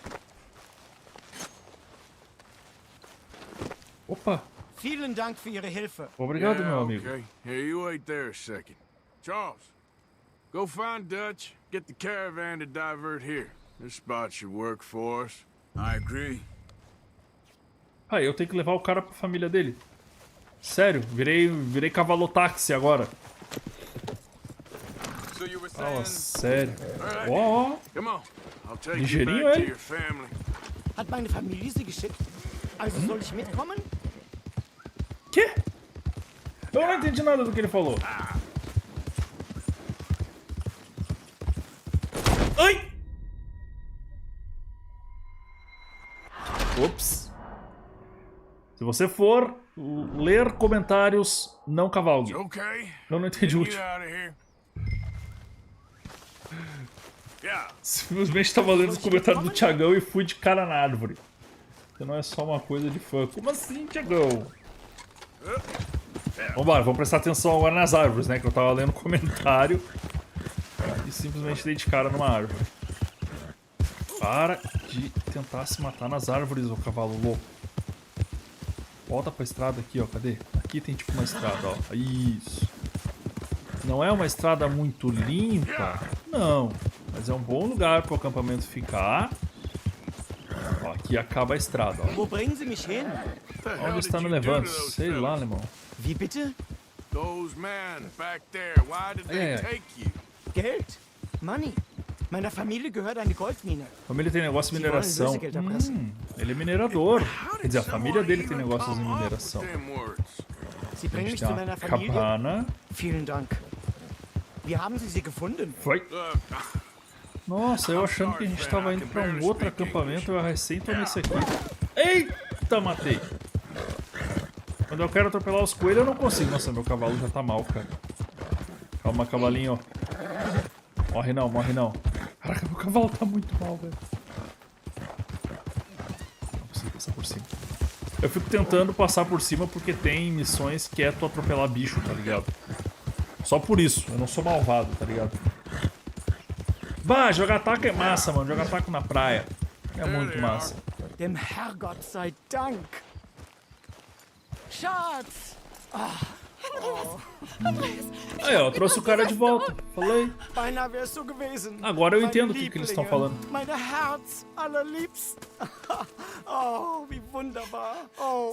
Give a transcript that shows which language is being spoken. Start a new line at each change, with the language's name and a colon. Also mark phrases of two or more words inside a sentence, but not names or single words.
Portuguese: Opa,
German: Vielen Dank für Ihre Hilfe.
Portuguese: obrigado,
English: Yeah,
Portuguese: meu amigo.
English: okay. Here, you wait there a second. Charles, go find Dutch. Get the caravan to divert here. This spot should work for us. I agree.
Portuguese: Ah, eu tenho que levar o cara pra família dele. Sério, virei cavalo-táxi agora.
English: So you were
Portuguese: Fala
English: saying...
Portuguese: sério. Ó, ó.
English: Come on, I'll take you
Portuguese: Ligeirinho,
English: back to
Portuguese: hein?
English: your family.
German: Hat meine Familie Sie geschickt? Also soll ich mitkommen?
Portuguese: Quê? Eu não entendi nada do que ele falou. Ai! Ops. Se você for ler comentários, não cavalgue. Okay. Eu não entendi
English: Getting
Portuguese: o
English: you
Portuguese: último.
English: out of here. Yeah.
Portuguese: Simplesmente tava lendo os comentários do Thiagão e fui de cara na árvore. Porque não é só uma coisa de fã. Como assim, Thiagão? Vambora, vamos prestar atenção agora nas árvores, né? Que eu tava lendo o comentário e simplesmente dei de cara numa árvore. Para de tentar se matar nas árvores, ô cavalo louco. Volta pra estrada aqui, ó. Cadê? Aqui tem tipo uma estrada, ó. Isso. Não é uma estrada muito limpa, não. Mas é um bom lugar pro acampamento ficar. Ó, aqui acaba a estrada, ó.
German: Wo bringen Sie mich hin?
English: What the hell
Portuguese: Onde está
English: did
Portuguese: me
English: you do to
Portuguese: levando?
English: those
Portuguese: Sei lá,
English: fellas?
Portuguese: alemão.
German: Wie bitte?
English: Those men back there, why did they Yeah. take you?
German: Geld. Money. Meiner Familie gehört eine Goldmine.
Portuguese: A família tem negócio de
German: Se wollen
Portuguese: mineração.
German: Lösegeld erpressen.
Portuguese: Ele é minerador.
English: How
Portuguese: Quer
English: did
Portuguese: dizer, a família
English: someone
Portuguese: dele tem
English: even
Portuguese: negócios em
English: come up with
Portuguese: mineração.
English: them words?
German: Sie
Portuguese: A
German: bringen
Portuguese: gente
German: mich
Portuguese: tem
German: zu
Portuguese: uma
German: meiner Familie? cabana. Vielen Dank. Wie haben Sie sie gefunden?
Portuguese: Foi.
English: Look,
Portuguese: Nossa, eu achando que a gente tava indo pra um outro acampamento, eu recém tomei isso aqui. Eita, matei. Quando eu quero atropelar os coelhos, eu não consigo. Nossa, meu cavalo já tá mal, cara. Calma, cavalinho. Morre não, morre não. Caraca, meu cavalo tá muito mal, velho. Não consigo passar por cima. Eu fico tentando passar por cima porque tem missões que é tu atropelar bicho, tá ligado? Só por isso, eu não sou malvado, tá ligado? Bah, jogar taco é massa, mano. Jogar taco na praia é muito massa.
German: Dem Herrgott sei Dank. Schatz!
Portuguese: Aí, ó, eu trouxe o cara de volta. Falei.
German: Beinahe wärst du gewesen.
Portuguese: Agora eu
German: Meine
Portuguese: entendo o que eles estão
German: Lieblinge,
Portuguese: falando.
German: Meine Herz allerliebst. Oh, wie wunderbar. Oh,